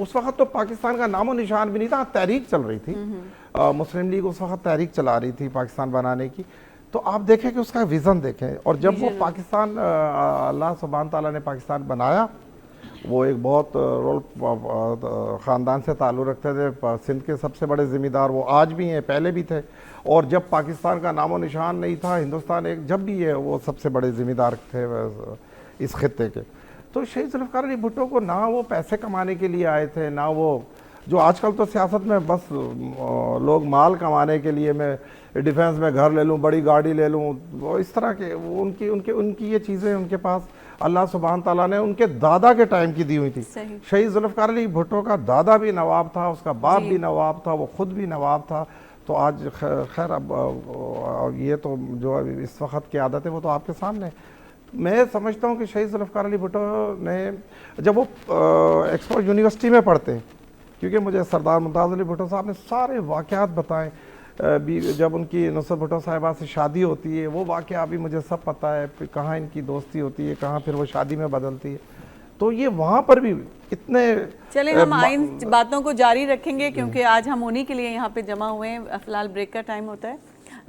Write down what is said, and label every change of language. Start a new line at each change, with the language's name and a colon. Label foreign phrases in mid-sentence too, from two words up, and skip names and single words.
Urdu: اس وقت تو پاکستان کا نام و نشان بھی نہیں تھا تحریک چل رہی تھی مسلم لیگ اس وقت تحریک چلا رہی تھی پاکستان بنانے کی تو آپ دیکھیں کہ اس کا وژن دیکھیں اور جب وہ پاکستان اللہ سبحان تعالیٰ نے پاکستان بنایا وہ ایک بہت خاندان سے تعلق رکھتے تھے سندھ کے سب سے بڑے ذمہ دار وہ آج بھی ہیں پہلے بھی تھے اور جب پاکستان کا نام و نشان نہیں تھا ہندوستان ایک جب بھی ہے وہ سب سے بڑے ذمہ دار تھے اس خطے کے تو شہید ذوالفقار علی بھٹو کو نہ وہ پیسے کمانے کے لیے آئے تھے نہ وہ جو آج کل تو سیاست میں بس لوگ مال کمانے کے لیے میں ڈیفنس میں گھر لے لوں بڑی گاڑی لے لوں وہ اس طرح کے وہ ان کی یہ چیزیں ان کے پاس اللہ سبحان تعالیٰ نے ان کے دادا کے ٹائم کی دی ہوئی تھیں شہید ذوالفقار علی بھٹو کا دادا بھی نواب تھا اس کا باپ بھی نواب تھا وہ خود بھی نواب تھا تو آج خیر اب یہ تو جو اس وقت کی عادت ہے وہ تو آپ کے سامنے میں سمجھتا ہوں کہ شہید ذوالفقار علی بھٹو نے جب وہ آکسفورڈ یونیورسٹی میں پڑھتے کیونکہ مجھے سردار ممتاز علی بھٹو صاحب نے سارے واقعات بتائے جب ان کی نصرت بھٹو صاحبہ سے شادی ہوتی ہے، وہ واقعہ ابھی مجھے سب پتا ہے، پھر کہاں ان کی دوستی ہوتی ہے، کہاں پھر وہ شادی میں بدلتی ہے. تو یہ وہاں پر بھی اتنے چلے ہم ان باتوں کو جاری رکھیں گے کیونکہ آج ہم انہی کے لیے یہاں پہ جمع ہوئے ہیں. فی الحال بریک کا ٹائم ہوتا ہے.